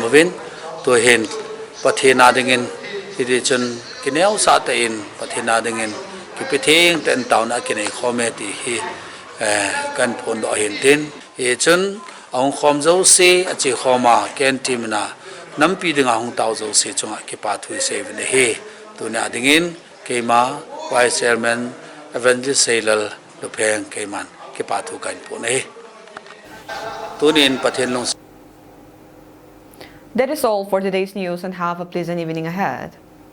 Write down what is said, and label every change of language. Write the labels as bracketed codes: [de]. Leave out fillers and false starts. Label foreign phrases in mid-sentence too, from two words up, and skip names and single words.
[pck] win to hen pathina ding in hi chun kineu sa ta in pathina ding in ki pithing ten tauna kinai khome ti hi kan phon do hen tin e chun ahong khom zo se achi khoma ken timna nam pi ding ahong tau zo se chunga ki pa thui se ne he to na ding in keima [en] vice chairman evangelist [pck] sailal lupeng keman ki pa thu kan pu ne tunin pathen long. [en] That is all for today's news and have a pleasant evening ahead.